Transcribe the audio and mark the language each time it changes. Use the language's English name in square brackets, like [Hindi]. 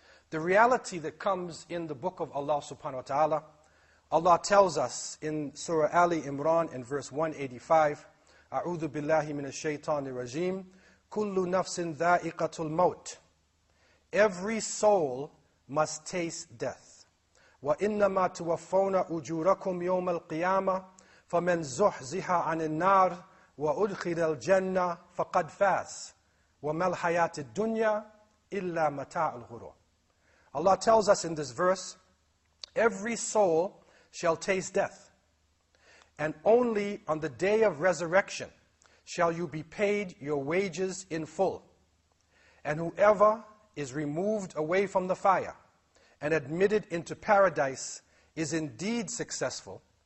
[English] The reality that comes in the book of Allah subhanahu wa ta'ala, Allah tells us in Surah Ali Imran in verse 185, [Arabic] أعوذ بالله من الشيطان الرجيم كل نفس ذائقة الموت. [English] Every soul must taste death. [Arabic] وإنما توفون أجوركم يوم القيامة فمن زحزح عن النار وأدخل الجنة فقد فاز وما الحياة الدنيا إلا متاع الغرور. [English] Allah tells us in this verse, every soul shall taste death, and only on the day of resurrection shall you be paid your wages in full. And whoever is removed away from the fire and admitted into paradise is indeed successful.